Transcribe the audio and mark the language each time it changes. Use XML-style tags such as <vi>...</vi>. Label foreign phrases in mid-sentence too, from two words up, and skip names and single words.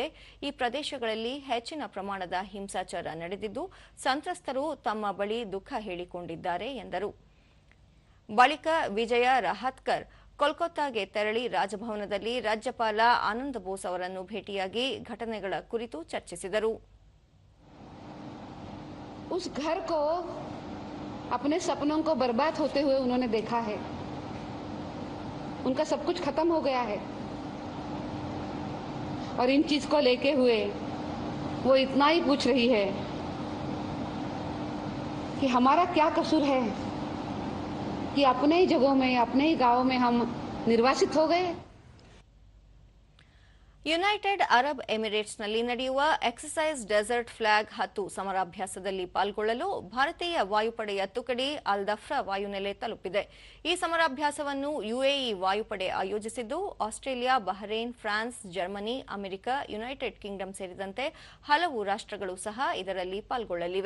<kn>ಈ ಪ್ರದೇಶಗಳಲ್ಲಿ ಹೆಚ್ಚಿನ ಪ್ರಮಾಣದ ಹಿಂಸಾಚಾರ ನಡೆದಿದ್ದು ಸಂತ್ರಸ್ತರು ತಮ್ಮ ಬಳಿ ದುಃಖ ಹೇಳಿಕೊಂಡಿದ್ದಾರೆ ಎಂದರು. ಬಳಿಕ ವಿಜಯ ರಹಾತ್ಕರ್ ಕೋಲ್ಕತ್ತಾಗೆ ತೆರಳಿ ರಾಜಭವನದಲ್ಲಿ ರಾಜ್ಯಪಾಲ ಆನಂದ್ ಬೋಸ್ ಅವರನ್ನು ಭೇಟಿಯಾಗಿ ಘಟನೆಗಳ ಕುರಿತು ಚರ್ಚಿಸಿದರು.</kn> <hi>उस घर को अपने सपनों को बर्बाद होते हुए उन्होंने देखा है. उनका सब कुछ खत्म हो गया है और इन चीज को लेके हुए वो इतना ही पूछ रही है कि हमारा क्या कसूर है कि अपने ही जगहों में, अपने ही गांवों में हम निर्वासित हो गए.</hi> <kn>ಯುನೈಟೆಡ್ ಅರಬ್ ಎಮಿರೇಟ್ಸ್ನಲ್ಲಿ ನಡೆಯುವ ಎಕ್ಸಸೈಸ್ ಡೆಸರ್ಟ್ ಫ್ಲಾಗ್ 10 ಸಮರಾಭ್ಯಾಸದಲ್ಲಿ ಪಾಲ್ಗೊಳ್ಳಲು ಭಾರತೀಯ ವಾಯುಪಡೆಯ ತುಕಡಿ ಅಲ್ ದಫ್ರಾ ವಾಯುನೆಲೆ ತಲುಪಿದೆ. ಈ ಸಮರಾಭ್ಯಾಸವನ್ನು ಯುಎಇ ವಾಯುಪಡೆ ಆಯೋಜಿಸಿದ್ದು ಆಸ್ಟ್ರೇಲಿಯಾ, ಬಹರೇನ್, ಫ್ರಾನ್ಸ್, ಜರ್ಮನಿ, ಅಮೆರಿಕ, ಯುನೈಟೆಡ್ ಕಿಂಗ್ಡಮ್ ಸೇರಿದಂತೆ ಹಲವು ರಾಷ್ಟ್ರಗಳು ಸಹ ಇದರಲ್ಲಿ ಪಾಲ್ಗೊಳ್ಳಲಿವೆ.</kn>